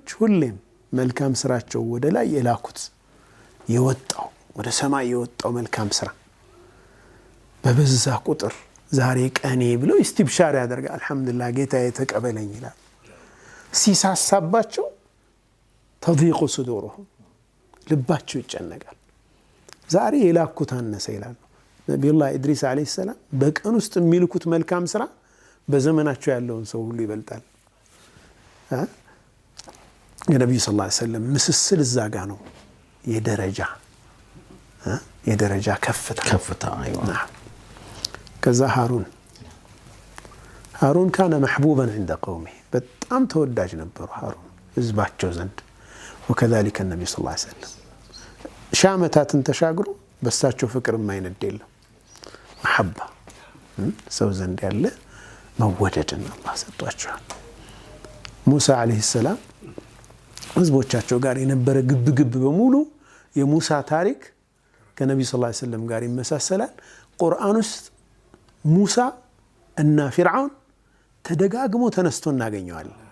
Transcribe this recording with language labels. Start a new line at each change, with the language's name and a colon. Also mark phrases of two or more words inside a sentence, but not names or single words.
Amharic: ሁሌም መልካም ስራቸው ወደ ላይ የላኩት የወጣው ወደ ሰማይ የወጣው መልካም ስራ በበዛ ቁጥር ዛሬ ቀኔ ብለው ኢስቲብሻር ያደርጋል። አልহামዱሊላህ ጌታዬ ተቀበለኝ ይላል። ሲሳሳባቸው
Arabic: تضيق صدورهم
Amharic: ልባቸው ይጨነቃል። ዛሬ የላኩት አነሰ ይላል። ነብዩላህ ኢድሪስ
Arabic: عليه السلام
Amharic: በቀን ውስጥ የሚልኩት መልካም ስራ በዘመናቸው ያለውን ሰው ሁሉ ይበልጣል። የነብዩ
Arabic: صلى الله عليه وسلم
Amharic: ምስስል እዛ ጋ ነው የደረጃ ከፍታ አይዋ። ከዛ ሃሩን
Arabic: كان محبوبا عند
Amharic: قومه በጣም ተወዳጅ ነበሩ ሃሩን ህዝባቸው ዘንድ።
Arabic: وكذلك النبي صلى الله عليه
Amharic: وسلم ሻመታትን ተሻግሮ በሳቸው ፍቅር የማይነድ የለም። محبة ሰው ዘንድ ያለ መወደድን አላህ ሰጥቷቸዋል። ሙሳ
Arabic: عليه السلام
Amharic: ህዝቦቻቸው ጋር የነበረ ግብግብ በሙሉ የሙሳ ታሪክ ከነብዩ
Arabic: صلى الله عليه وسلم
Amharic: ጋር ይመሳሰላል። ቁርአን ውስጥ ሙሳ እና ፊርዓውን ተደጋግሞ ተነስቶ እናገኘዋለን።